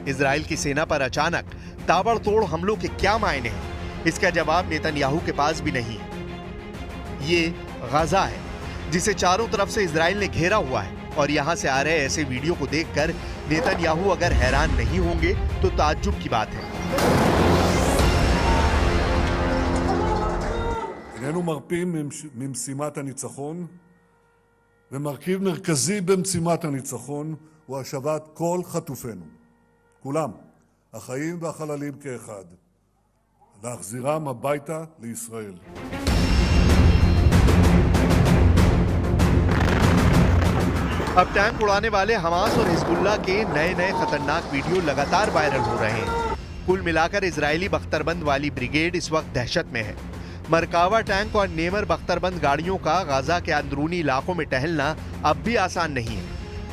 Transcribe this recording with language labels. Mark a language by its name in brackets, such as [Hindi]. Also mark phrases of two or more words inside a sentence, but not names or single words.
[Hindi] इजराइल की सेना पर अचानक ताबड़तोड़ हमलों के क्या मायने हैं, इसका जवाब नेतन्याहू के पास भी नहीं है। ये गाजा है जिसे चारों तरफ से इजराइल ने घेरा हुआ है, और यहां से आ रहे ऐसे वीडियो को देखकर नेतन्याहू अगर हैरान नहीं होंगे तो ताज्जुब की बात है। [Hebrew] איננו מרפים ממשימת הניצחון, ומרכיב מרכזי במשימת הניצחון הוא השבת כל חטופינו, כולם, החיים והחללים כאחד, להחזירם הביתה לישראל. [Hindi] अब टैंक उड़ाने वाले हमास और हिजबुल्लाह के नए नए खतरनाक वीडियो लगातार वायरल हो रहे हैं। कुल मिलाकर इजरायली बख्तरबंद वाली ब्रिगेड इस वक्त दहशत में है। मरकावा टैंक और नेमर बख्तरबंद गाड़ियों का गाजा के अंदरूनी इलाकों में टहलना अब भी आसान नहीं है।